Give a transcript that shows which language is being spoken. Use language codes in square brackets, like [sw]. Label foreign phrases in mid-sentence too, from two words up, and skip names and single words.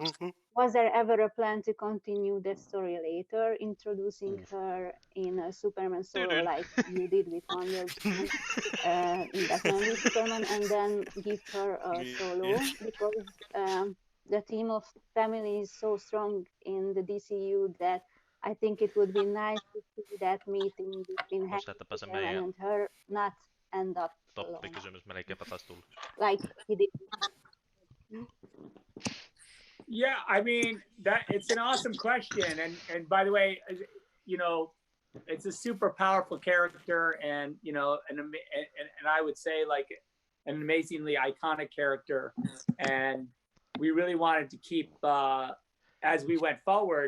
[en] Was there ever a plan to continue the story later, introducing her in a Superman solo like you did with Wonder Woman in Batman v Superman, and then give her a solo? Because the theme of family is so strong in the DCU that I think it would be nice to see that meeting between Henry and her not end up alone. [fi] Toppikysymys melkeinpä taisi tulla. [en] Like he did. Yeah, I mean, it's an awesome question, and by the way, it's a super powerful character, and and I would say like an amazingly iconic character, and we really wanted to keep as we went forward.